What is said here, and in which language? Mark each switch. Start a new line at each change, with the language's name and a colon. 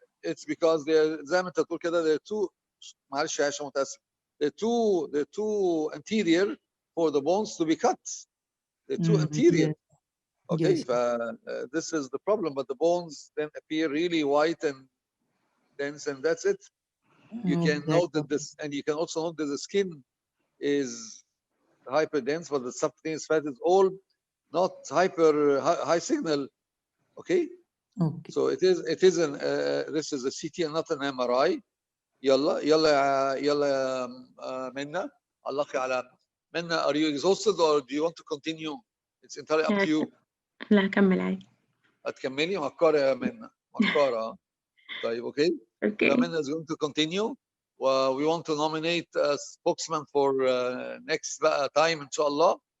English: It's because
Arabic: زي ما انت تقول كده,
English: they're two.
Arabic: معلش يا عائشة متأسف.
English: They're too anterior for the bones to be cut. They're too anterior. Okay, yes. This is the problem, but the bones then appear really white and dense, and that's it. You can note that and you can also note that the skin is hyperdense, but the subcutaneous fat is all not high signal. Okay. Okay. So it is an this is a CT and not an MRI.
Arabic: يلا يا Minna. علقي على Minna.
English: Are you exhausted or do you want to continue? It's entirely up to you.
Arabic: لا هكمل عادي. هتكملي مكارة يا منى. مكارة. طيب okay.
English: Okay. Minna is going to continue. We want to nominate a spokesman for next time inshallah.